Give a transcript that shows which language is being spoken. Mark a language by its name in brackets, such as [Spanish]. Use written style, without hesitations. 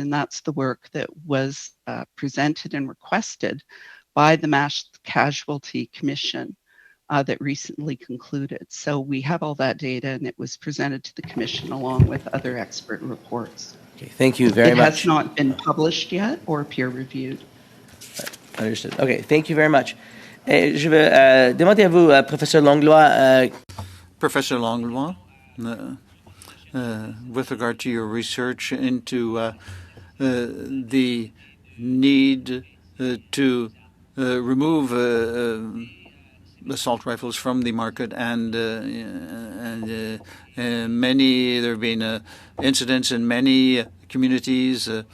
[English] And that's the work that was presented and requested by the Mass Casualty Commission that recently concluded. So we have all that data, and it was presented to the Commission along with other expert reports. Okay, thank you very much. It has not been published yet or peer-reviewed. Understood. Okay, thank you very much. [French] Je vais demander à vous, Professeur Langlois. [English] Professor Langlois, with regard to your research into the need to remove assault rifles from the market, and there have been incidents in many communities.